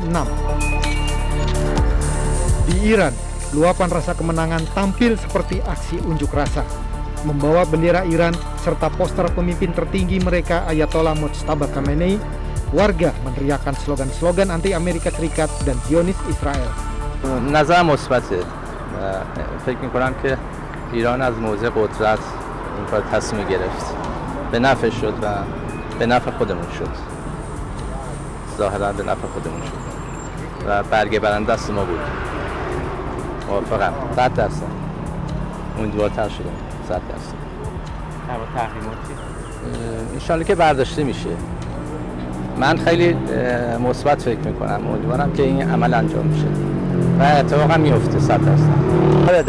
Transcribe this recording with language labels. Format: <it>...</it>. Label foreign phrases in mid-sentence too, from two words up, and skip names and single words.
<id>Di Iran, luapan rasa kemenangan tampil seperti aksi unjuk rasa. Membawa bendera Iran serta poster pemimpin tertinggi mereka Ayatollah Mojtaba Khamenei, warga meneriakkan slogan-slogan anti Amerika Serikat dan Zionis Israel.</id> <fa>نظر مثبته و فکر می‌کنم که ایران از موضع قدرت این کار تصمیم گرفت به نفع شد و به نفع خودمون شد ظاهرا به نفع خودمون شد و برگه برنده دست ما بود موافقم 100% امیدوارتر شدم 100% تحریماتی انشالله که برداشته میشه من خیلی مثبت فکر می‌کنم امیدوارم که این عمل انجام میشه و اتفاقا میفته 100%.</fa>